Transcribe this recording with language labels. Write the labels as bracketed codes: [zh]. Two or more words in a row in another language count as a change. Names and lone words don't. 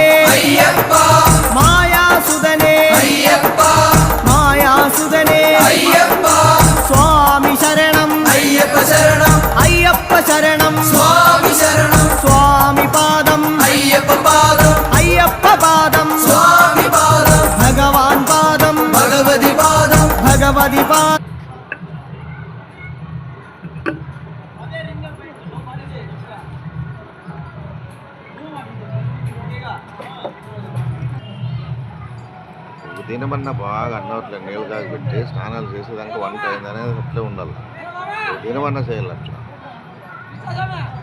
[kn] ಅಯ್ಯಪ್ಪ ಮಾಯಾಸುಧನೆ ಅಯ್ಯಪ್ಪ ಮಾಯಾಸುಧನೆ ಅಯ್ಯಪ್ಪ ಸ್ವಾಮಿ ಶರಣಂ ಅಯ್ಯಪ್ಪ ಶರಣಂ ಅಯ್ಯಪ್ಪ ಶರಣಂ ಸ್ವಾಮಿ ಶರಣಂ ಸ್ವಾಮಿ ಪಾದಂ ಅಯ್ಯಪ್ಪ ಪಾದಂ ಅಯ್ಯಪ್ಪ ಪಾದಂ ಸ್ವಾಮಿ ಪಾದಂ ಭಗವಾನ್ ಪಾದಂ ಭಗವತಿ ಪಾದಂ ಭಗವತಿ ಪಾದ [te] దినమన్నా బాగా అన్నట్లు నీళ్ళు కాగిపెట్టి స్నానాలు చేసేదానికి వంట అయిందనేది అట్లే ఉండాలి దినమన్నా చేయాలి అట్లా